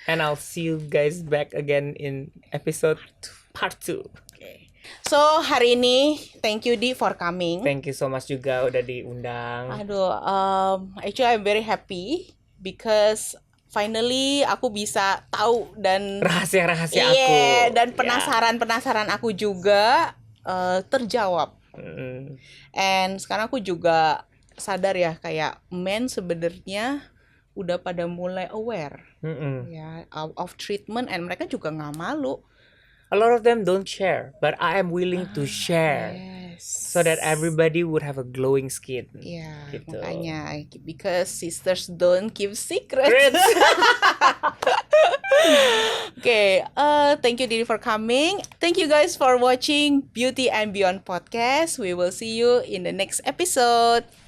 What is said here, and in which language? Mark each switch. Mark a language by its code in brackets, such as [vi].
[en] And I'll see you guys back again in episode part 2. Okay. So [id] hari ini [en] thank you Di for coming. Thank you so much [id] juga udah diundang. [en] Aduh, actually I'm very happy because finally [id] aku bisa tahu dan Rahasia-rahasia aku. Iya, dan Ya. penasaran aku juga terjawab. And sekarang aku juga sadar ya kayak men sebenarnya udah pada mulai aware ya [en] of treatment, and [id] mereka juga nggak malu. [en] A lot of them don't share, but I am willing to share Yes. so that everybody would have a glowing skin. [id] Ya, Gitu. makanya [en] because sisters don't keep secrets. Great. Okay, thank you Didi for coming. Thank you guys for watching Beauty and Beyond podcast. We will see you in the next episode.